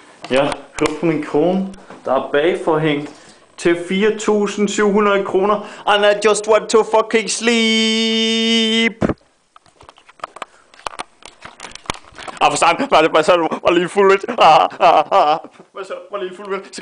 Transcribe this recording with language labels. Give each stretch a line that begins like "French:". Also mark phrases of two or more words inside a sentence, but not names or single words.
Danish: Ja, hør på min krone. Der er bagforhæng til 4.700 kroner.
English: And I just want to fucking sleep.
Danish: For sang, hvad så du? Var lige fuld lidt. Hvad så? Var lige fuld lidt.